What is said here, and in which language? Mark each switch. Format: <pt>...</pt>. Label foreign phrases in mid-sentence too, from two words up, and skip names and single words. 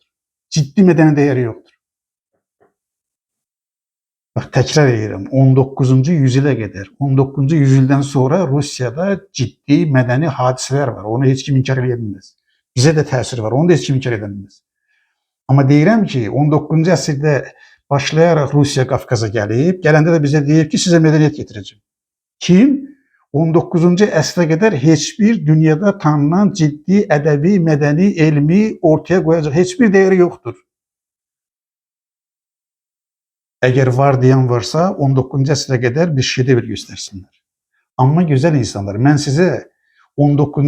<tr>Ciddi medeni değeri yoktur. Bak tekrar ediyorum. 19. yüzyıla kadar, 19. yüzyıldan sonra Rusya'da ciddi medeni hadiseler var. Onu hiç kim inkar edemez. Bize de tesiri var. Onu da hiç kim inkar edemez.</tr> <az>Ama deyirəm ki 19. əsrdə başlayarak Rusya Qafqaza gelip, gələndə də bizə deyir ki</az> <tr>size medeniyet getireceğim. Kim? 19. əsrə kadar hiçbir dünyada tanınan ciddi edebi, medeni, elmi ortaya koyacak hiçbir değeri yoktur. Eğer var diyen varsa 19. əsrə kadar bir şedevr göstersinler. Ama güzel insanlar, ben size 19.</tr>